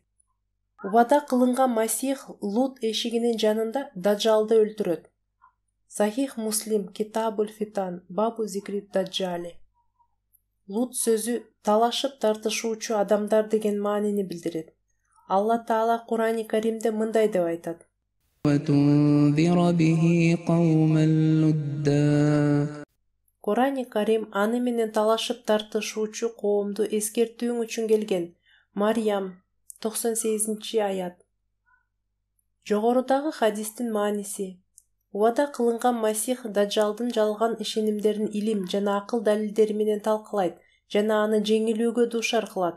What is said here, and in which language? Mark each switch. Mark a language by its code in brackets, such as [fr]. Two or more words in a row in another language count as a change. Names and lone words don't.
[ky] Убада кылынган Масих Лут эшигинин жанында Даджалды өлтүрөт. Сахих Муслим Китабуль Фитан Бабу Зикри Даджали. Лут сөзү талашып тартышуучу адамдар деген маанини билдирет. Алла Таала Курани Каримде мындай деп айтат. [ar] وتنذر به قوما لدا. [ky] Корани Карим аны менен талашып тартышуучу коомду эскертүүң үчүн келген. Марьям 98-аят. Жогорудагы хадистин мааниси. Убада кылынган Масих Даджалдын жалган ишенимдерин илим жана акыл далилдери менен талкалайт жана аны жеңилүүгө дуушар кылат.